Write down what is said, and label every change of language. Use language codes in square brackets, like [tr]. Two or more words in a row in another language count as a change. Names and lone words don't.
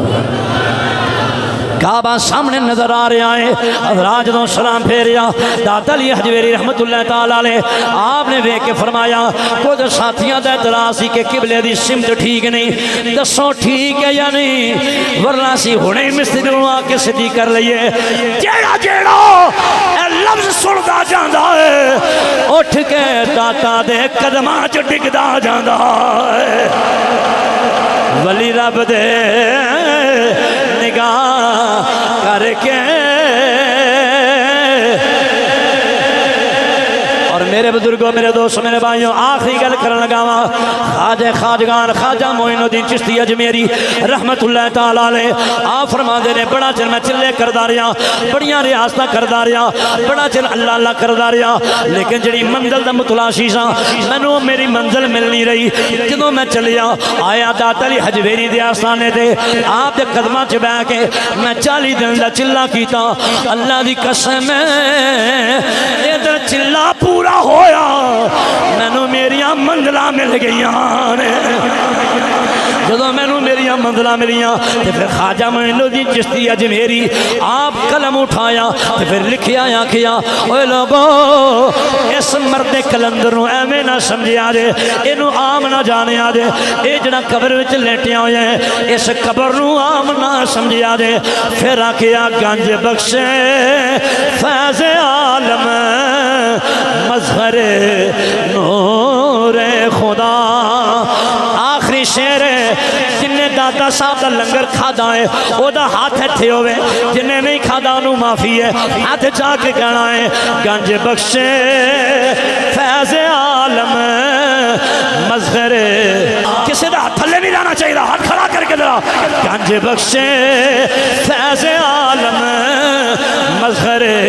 [ur] کعبہ سامنے نظر آ رہا ہے [pa] حضرات جدوں سلام پھیریا داتا علی حجویری [ar] رحمت اللہ تعالیٰ علیہ [pa] آپ نے ویکھ کے فرمایا کچھ ساتھیاں دا اعتراض سی کہ قبلے دی سمت ٹھیک نہیں دسو ٹھیک ہے یا نہیں ورنہ سی ہنے مسجد نوں آ کے سیدھی کر لئیے جیڑا جیڑا اے لفظ سندا جاندا ہے اٹھ کے داتا دے قدماں چ ڈگدا جاندا ہے ولی رب دے نگاہ کر کے [ur] اور میرے بزرگوں میرے دوستوں میرے بھائیوں [pa] آخری گل کرن لگا خواجہ خواجگان خواجہ معین الدین چشتی اجمیری [ar] رحمت اللہ تعالی علیہ [pa] آپ فرما دے نے بڑا چر میں چلے کردا رہا بڑیاں ریاستاں کردا رہا بڑا چر اللہ اللہ کردا رہا لیکن جڑی منزل دا متلاشی سا مینوں میری منزل مل نہیں رہی جدوں میں چلیا آیا داتا علی حجویری دے آستانے تے آپ دے قدماں چ بیٹھ کے میں 40 دن دا چلا کیتا اللہ دی قسم ادھر چلا پورا ہویا مینوں میریاں منزلاں مل گئیاں نے جدوں مینوں میریاں منزلاں ملیاں تے پھر خواجہ معین الدین چشتی اجمیری آپ قلم اٹھایا تے پھر لکھیا آکھیا اوے لوگو اس مرد کلندر نو ایویں نہ سمجھیا جے اینو عام نہ جانیا جے اے جڑا قبر وچ لیٹیا ہویا ہے اس قبر نو عام نہ سمجھیا جے پھر آکھیا [fa] گنج بخشے فیض عالم مظہر نور خدا [pa] آخری شعر جن نے دادا صاحب دا لنگر کھادا ہے او دا ہاتھ ہتھے ہوئے جن نے نہیں کھادا انہوں معافی ہے ہاتھ چاہ کے کہنا ہے [fa] گنج بخشے فیض عالم مظہر [pa] کسی دا ہاتھ تھلے نہیں جانا چاہیے ہاتھ کھڑا کر کے ذرا [fa] گنج بخشے فیض عالم مظہر